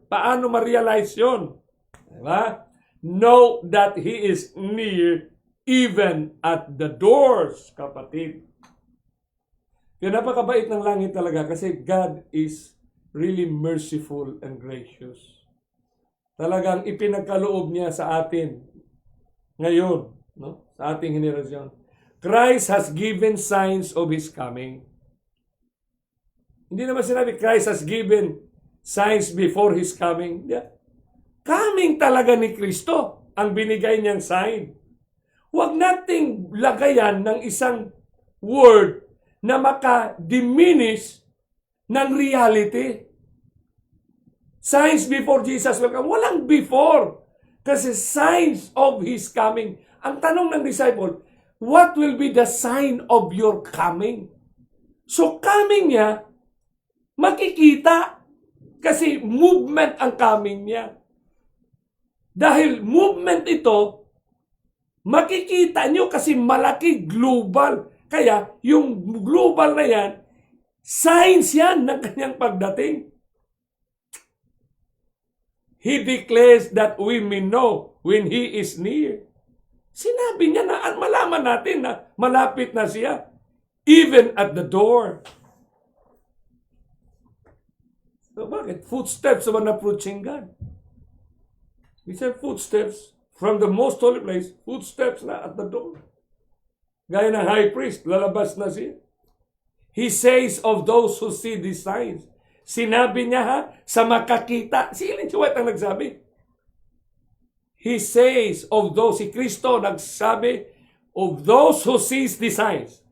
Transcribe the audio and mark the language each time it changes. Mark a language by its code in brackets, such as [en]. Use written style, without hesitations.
[tl] Paano ma-realize yun? Diba? [en] Know that He is near even at the doors, kapatid. [tl] Kaya napakabait ng langit talaga kasi [en] God is really merciful and gracious. [tl] Talagang ipinagkaloob niya sa atin ngayon, no? Sa ating henerasyon. [en] Christ has given signs of His coming. [tl] Hindi naman sinabi [en] Christ has given signs before His coming. Yeah. [tl] Coming talaga ni Kristo ang binigay niyang sign. Huwag nating lagayan ng isang word na maka-diminish ng reality. [en] Signs before Jesus will come. [tl] Walang before. Kasi [en] signs of His coming. [tl] Ang tanong ng disciple, [en] what will be the sign of your coming? [tl] So coming niya, makikita. Kasi movement ang coming niya. Dahil movement ito, makikita nyo kasi malaki global. Kaya yung global na yan, signs yan ng kanyang pagdating. [en] He declares that we may know when He is near. [tl] Sinabi niya na at malaman natin na malapit na siya. [en] Even at the door. [tl] So bakit? [en] Footsteps of an approaching God. We said footsteps from the most holy place. Footsteps na at the door. [tl] Gaya ng high priest, lalabas na siya. [en] He says of those who see these signs. [tl] Sinabi niya sa makakita. Si Ellen G. White ang nagsabi. [en] He says of those, [tl] si Kristo nagsabi [en] of those who sees the signs.